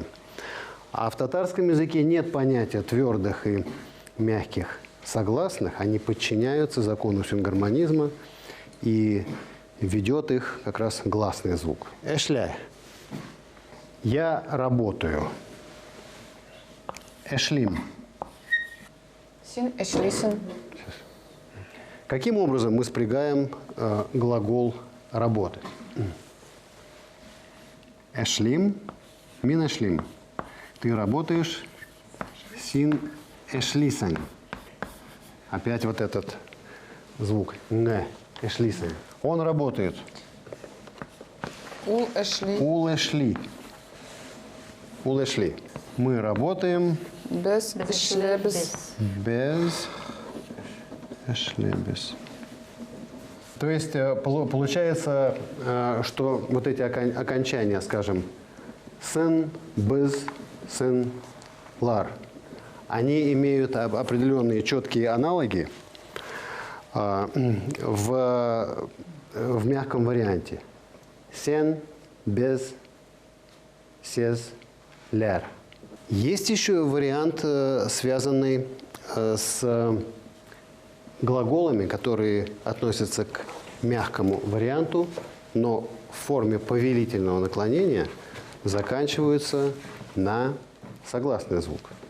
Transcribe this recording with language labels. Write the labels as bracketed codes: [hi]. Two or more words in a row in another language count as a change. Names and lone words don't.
[ru] А в татарском языке нет понятия твердых и мягких согласных. Они подчиняются закону сингармонизма и ведет их как раз гласный звук. Эшля. Я работаю. [tt] Эшлим. Син, эшлисен. [ru] Каким образом мы спрягаем глагол работать? [tt] Эшлим, мин эшлим. [ru] Ты работаешь, [tt] син эшлисен. [ru] Опять вот этот звук. Н, эшлисен. Он работает. [tt] Ул эшли. Ул эшли. Ул эшли. [ru] Мы работаем [tt] Без эшлебес. без эшлебес. [ru] То есть получается, что вот эти окончания, скажем, сен, без, сен, лар, они имеют определенные четкие аналоги в мягком варианте. [tt] Сен, без, сез, ляр. [ru] Есть еще вариант, связанный с глаголами, которые относятся к мягкому варианту, но в форме повелительного наклонения заканчиваются на согласный звук.